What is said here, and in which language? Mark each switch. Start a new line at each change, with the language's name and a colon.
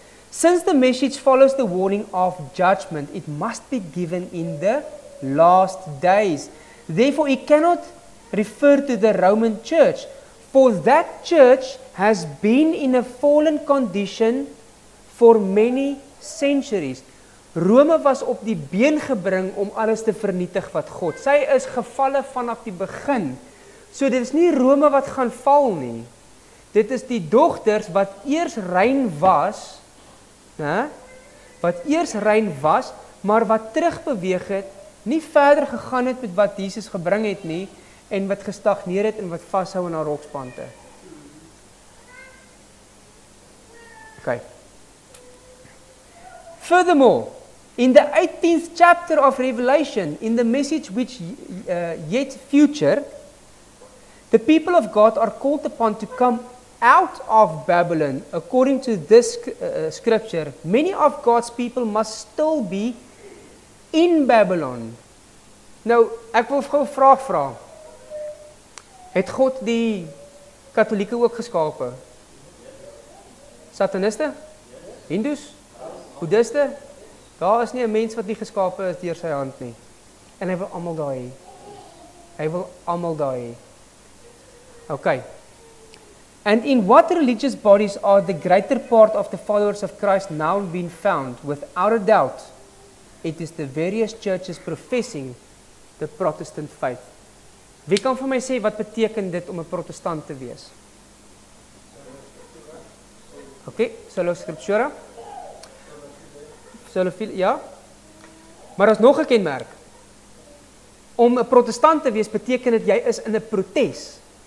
English: Since the message follows the warning of judgment, it must be given in the last days. Therefore, it cannot refer to the Roman Church, for that church has been in a fallen condition for many centuries.
Afrikaans: Rome was op die been gebring om alles te vernietig wat God. Sy is gevalle vanaf die begin. So dit is nie Rome wat gaan val nie. Dit is die dogters wat eers rein was, maar wat terugbeweeg het, nie verder gegaan het met wat Jesus gebring het nie, en wat gestagneer het en wat vashou in haar rokspante. Okay.
English: Furthermore, in the 18th chapter of Revelation, in the message which yet future, the people of God are called upon to come out of Babylon. According to this scripture, many of God's people must still be in Babylon.
Afrikaans: Nou, ek wil gou 'n vraag vra. Het God die Katolieke ook geskape? Sataniste? Hindus? Boeddhiste? Daar is nie 'n mens wat nie geskape is deur sy hand nie. En hy wil almal daar hê. Hy wil almal daar hê. Okay.
English: And in what religious bodies are the greater part of the followers of Christ now being found? Without a doubt, it is the various churches professing the Protestant faith.
Afrikaans: Wie kan vir my sê wat beteken dit om 'n protestant te wees? Okay, sola scriptura. Ja. Maar as nog 'n kenmerk. Om 'n protestant te wees beteken dit jy is in 'n protes.